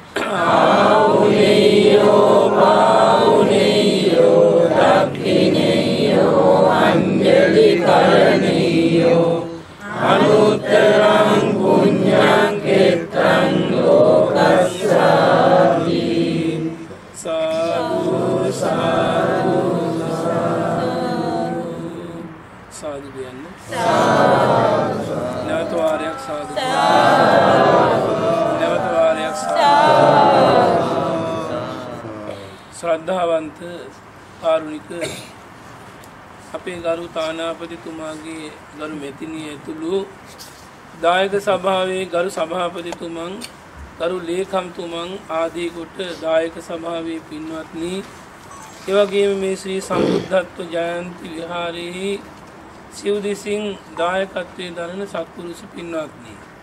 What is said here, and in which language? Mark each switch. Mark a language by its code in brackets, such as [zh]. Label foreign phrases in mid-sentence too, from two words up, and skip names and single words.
[pi] ආවුනේයෝ මාවුනේයෝ දක්ඛිනේයෝ අංජලි කරණීයෝ අනුත්තරං පුඤ්ඤං කෙත්තං ලෝකස්සාති [si] සාදු සාදු සාදු කියන්නේ නැවත වාරයක් සාදු නැවත වාරයක් ශ්‍රද්ධාවන්ත කාරුණික අපේ ගරු තානාපතිතුමාගේ ගරු මෙතිනිය ඇතුළු දායක සභාවේ ගරු සභාපතිතුමන් ගරු ලේකම්තුමන් ආදී කොට දායක සභාවේ පින්වත්නි එවැගේම මේ ශ්‍රී සම්බුද්ධත්ව ජයන්ති විහාරයේ සිව්දිසින් දායකත්වයේ දරන සත්පුරුෂ පින්වත්නි